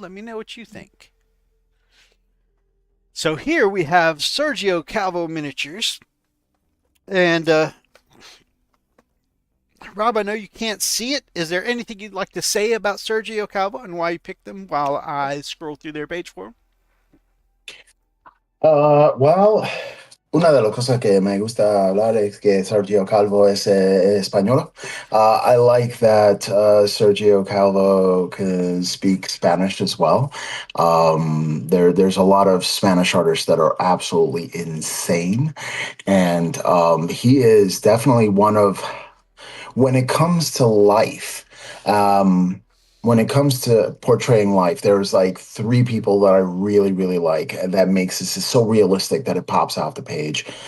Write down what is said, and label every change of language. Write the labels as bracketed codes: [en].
[en] Let me know what you think. So here we have Sergio Calvo miniatures. And Rob, I know you can't see it. Is there anything you'd like to say about Sergio Calvo and why you picked them while I scroll through their page for them? [es] Well, una de las cosas que me gusta hablar es que Sergio Calvo es español. [en] I like that Sergio Calvo can speak Spanish as well. There's a lot of Spanish artists that are absolutely insane, and he is definitely one of when it comes to life, when it comes to portraying life, there's like three people that I really, really like, and that makes this so realistic that it pops off the page.